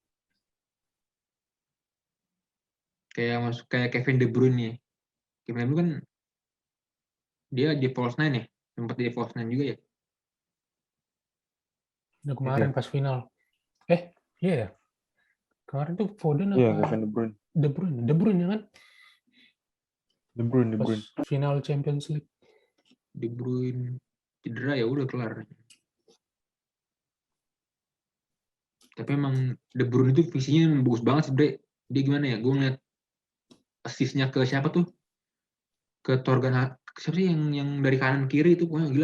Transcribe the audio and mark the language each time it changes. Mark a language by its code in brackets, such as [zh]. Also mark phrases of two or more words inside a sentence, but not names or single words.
[id] Kayak Kevin De Bruyne ya. Kevin De Bruyne kan dia di [en] false nine [id] ya, sempat di [en] false nine [id] juga ya. Nah, kemarin pas final. Iya ya. Kemarin tuh Foden Iya, apa Kevin De Bruyne. De Bruyne ya kan? De Bruyne. Pas final Champions League. De Bruyne cedera ya udah kelar. Tapi emang De Bruyne itu visinya bagus banget sih, Bre. Dia gimana ya? Gue ngeliat assist-nya ke siapa tuh? Ke Torgan, siapa sih yang dari kanan kiri itu, pokoknya gila.